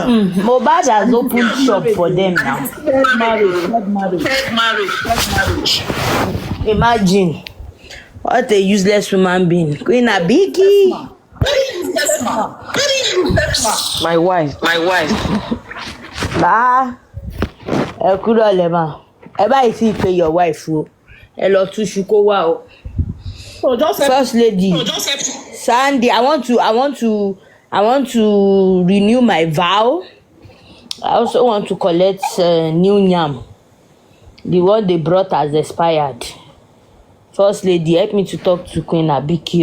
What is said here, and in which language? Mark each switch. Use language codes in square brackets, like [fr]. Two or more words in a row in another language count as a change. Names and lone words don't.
[en] Mohbad has opened shop for them now. Third marriage. Imagine. What a useless human being. Queen Abiki. My wife. Bah. [yo] Ẹ kúrò lẹ́mà. Ẹ báyìí sì pé [en] your wife [yo] o. Ẹ lọ túṣu kó wá o. [en] So just First lady. Sandy, I want to renew my vow. I also want to collect new yam. The one they brought has expired. First lady, help me to talk to Queen Abiki.